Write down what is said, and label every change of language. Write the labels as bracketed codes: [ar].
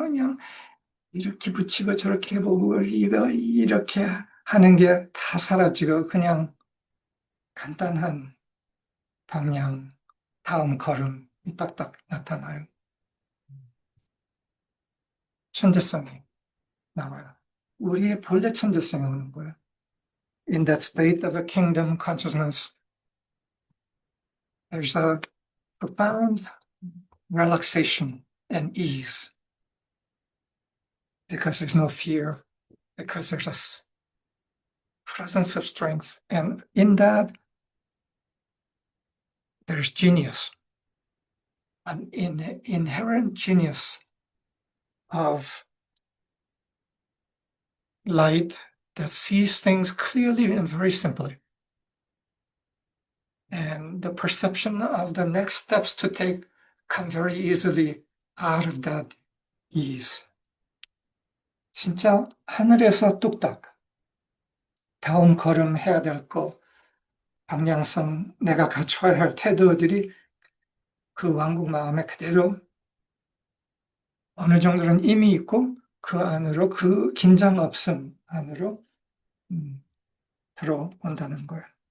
[ko] 그냥 이렇게 붙이고 저렇게 보고 이거 이렇게 하는 게 다 사라지고 그냥 간단한 방향, 다음 걸음이 딱딱 나타나요. 천재성이 나와요. 우리의 본래 천재성이 오는 거예요. [en] In that state of the kingdom consciousness, there's a profound relaxation and ease because there's no fear, because there's a presence of strength. And in that, there's genius, an inherent genius of light that sees things clearly and very simply. And the perception of the next steps to take come very easily out of that ease. [ko] 진짜 하늘에서 뚝딱 다음 걸음 해야 될 거, 방향성, 내가 갖춰야 할 태도들이 그 왕국 마음에 그대로 어느 정도는 이미 있고 그 안으로 그 긴장 없음 안으로 음, 들어온다는 거예요.